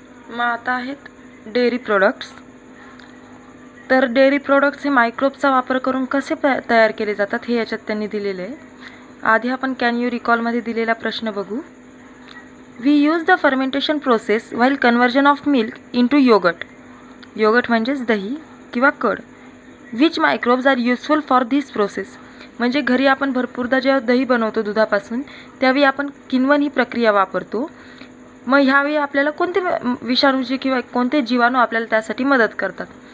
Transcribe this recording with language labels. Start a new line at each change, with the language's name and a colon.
Marathi: मग आता आहेत डेअरी प्रोडक्ट्स. तर डेअरी प्रोडक्ट्स हे मायक्रोबचा वापर करून कसे तयार केले जातात हे याच्यात त्यांनी दिलेले आहे. आधी आपण कॅन यू रिकॉलमध्ये दिलेला प्रश्न बघू.
English: We use the fermentation process while conversion of milk into yogurt.
Marathi: Yogurt म्हणजेच दही किंवा कड.
English: Which microbes are useful for this process.
Marathi: म्हणजे घरी आपण भरपूरदा जेव्हा दही बनवतो दुधापासून त्यावेळी आपण किण्वन ही प्रक्रिया वापरतो. मग ह्यावेळी आपल्याला कोणते विषाणूचे किंवा कोणते जीवाणू आपल्याला त्यासाठी मदत करतात.